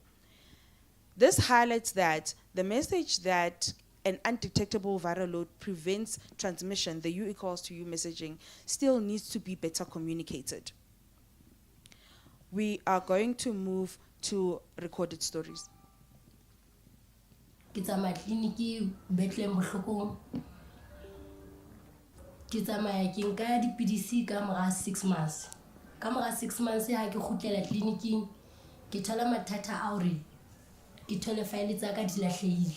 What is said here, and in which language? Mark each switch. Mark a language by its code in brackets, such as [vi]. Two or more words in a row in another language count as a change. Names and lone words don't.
[en] This highlights that the message that an undetectable viral load prevents transmission, the U equals to U messaging, still needs to be better communicated. We are going to move to recorded stories. [st] Ke tsamaya tleliniki Bethlehem Bohlokong. Ke tsamaya ke nka dipidisi ka mora 6 months. Ka mora 6 months ha ke kgutlela tleliniking ke thola mathata a hore ke thole file tsa ka di lahlehile.